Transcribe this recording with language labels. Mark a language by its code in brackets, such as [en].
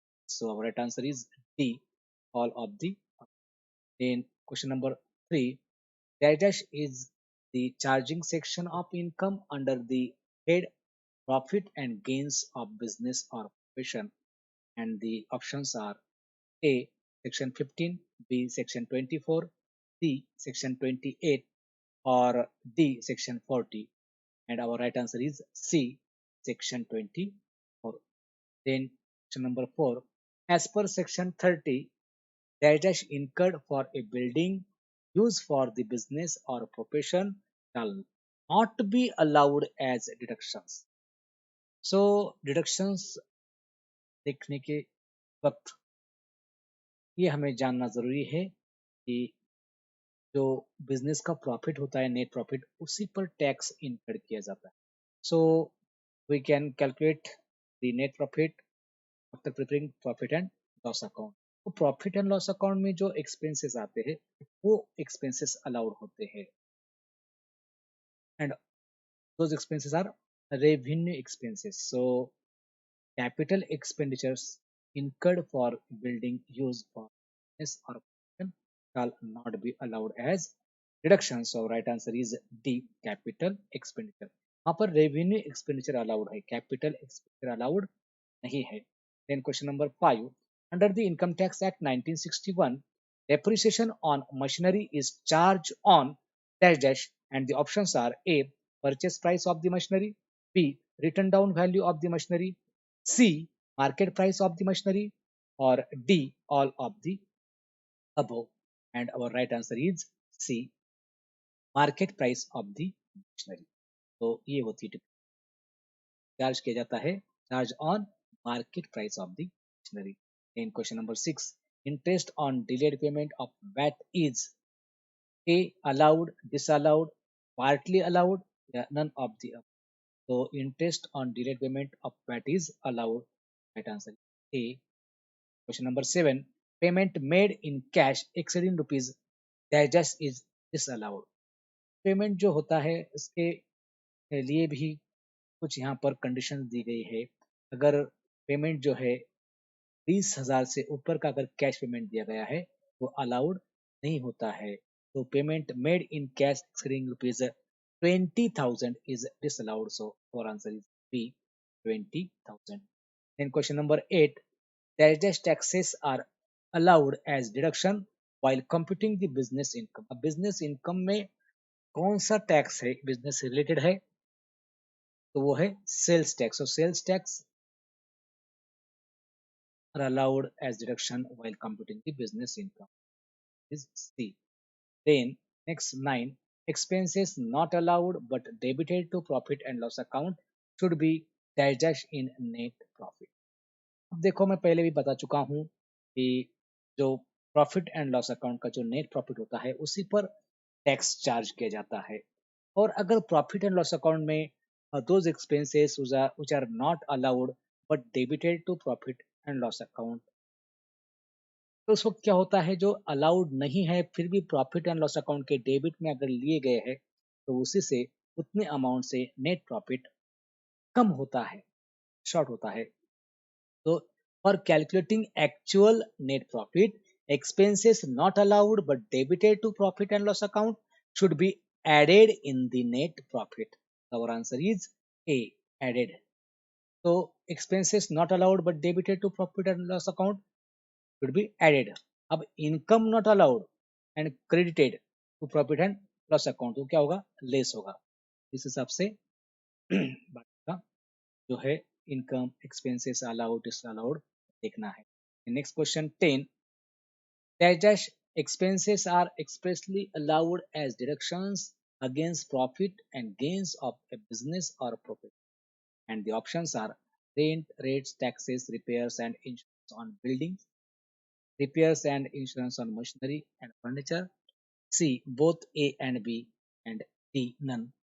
[en] So our right answer is D, all of the. Then question number 3, dash dash is the charging section of income under the head profit and gains of business or profession, and the options are A section 15, B section 24, C section 28, or D section 40, and our right answer is C section 24. Then question number 4, as per section 30, dash dash incurred for a building used for the business or profession shall not be allowed as deductions. [hi] So deductions देखने के वक्त ये हमें जानना ज़रूरी है कि जो बिजनेस का प्रॉफिट होता है नेट प्रॉफिट उसी पर टैक्स इनकर्ड किया जाता है. [en] So we can calculate the net profit after preparing profit and loss account. [hi] तो प्रॉफिट एंड लॉस अकाउंट में जो एक्सपेंसेस आते हैं वो एक्सपेंसेस अलाउड होते हैं [en] And those expenses are revenue expenses. So capital expenditures incurred for building used for business or profession shall not be allowed as deduction. So right answer is D, capital expenditure. [hi] यहाँ पर revenue expenditure allowed है, capital expenditure allowed नहीं है. [en] Then question number 5, under the Income Tax Act 1961, depreciation on machinery is charged on dash dash, and the options are A, purchase price of the machinery, B, written down value of the machinery, C, market price of the machinery, or D, all of the above. And our right answer is C, market price of the machinery. [hi] तो ये होती है charge किया जाता है [en] Charge on market price of the machinery. In question number 6, interest on delayed payment of VAT is A allowed, disallowed, partly allowed या none of the above. So interest on delayed payment of VAT is allowed. Right answer A. Question number 7. Payment made in cash exceeding rupees dash dash is disallowed. [hi] Payment जो होता है इसके लिए भी कुछ यहाँ पर कंडीशन दी गई है. अगर पेमेंट जो है 20,000 से ऊपर का अगर कैश पेमेंट दिया गया है वो अलाउड नहीं होता है. [en] तो payment made in cash exceeding rupees 20,000 is disallowed. So our answer is B, 20,000. Then question number 8, dash dash taxes are allowed as deduction while computing the business income. [hi] अब business income में कौन सा tax है business से related है तो वो है sales tax. [en] So sales tax are allowed as deduction while computing the business income is C. Then next 9, expenses not allowed but debited to profit and loss account should be dash dash in net profit. [hi] अब देखो मैं पहले भी बता चुका हूँ कि जो प्रॉफिट एंड लॉस अकाउंट का जो नेट प्रॉफिट होता है उसी पर टैक्स चार्ज किया जाता है. और अगर प्रॉफिट एंड लॉस अकाउंट में [en] those expenses which are not allowed but debited to profit and loss account, [hi] तो उस वक्त क्या होता है, जो अलाउड नहीं है फिर भी प्रॉफिट एंड लॉस अकाउंट के डेबिट में अगर लिए गए हैं, तो उसी से उतने अमाउंट से नेट प्रॉफिट कम होता है, शॉर्ट होता है। [en] तो for calculating actual net profit, expenses not allowed but debited to profit and loss account should be added in the net profit. Our answer is A, added. So expenses not allowed but debited to profit and loss account should be added. [hi] अब [en] income not allowed and credited to profit and loss account [hi] तो क्या होगा, less होगा। इस हिसाब से बाकी का जो है इनकम एक्सपेंसेस अलाउड डिसअलाउड देखना है। [en] Next question 10, dash dash expenses are expressly allowed as deductions against profit and gains of a business or profit, and the options are rent, rates, taxes, repairs and insurance on buildings, repairs and insurance on machinery and furniture, C both A and B, and D none.